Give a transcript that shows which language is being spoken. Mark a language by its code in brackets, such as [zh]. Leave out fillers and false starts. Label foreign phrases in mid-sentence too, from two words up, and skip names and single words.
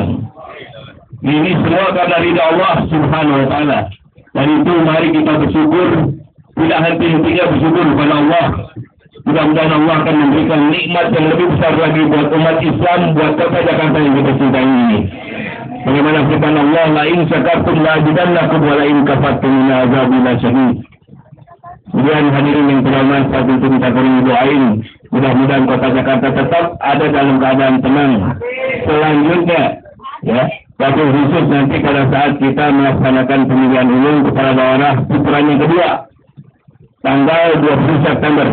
[id] Ini semua karena ridho Allah [ar] سبحانه وتعالى. [id] Dan itu mari kita bersyukur, tidak henti-hentinya bersyukur kepada Allah. Mudah-mudahan Allah akan memberikan nikmat yang lebih besar lagi buat umat Islam, buat kota Jakarta yang kita cintai ini. Bagaimana firman Allah, [ar] "لئن شكرتم لأزيدنكم ولئن كفرتم إن عذابي لشديد." [id] Kemudian hadirin yang terhormat, saat itu kita beri doain, mudah-mudahan kota Jakarta tetap ada dalam keadaan tenang. Selanjutnya, ya, waktu khusus nanti pada saat kita melaksanakan pemilihan umum kepala daerah putaran yang kedua, tanggal 20 September.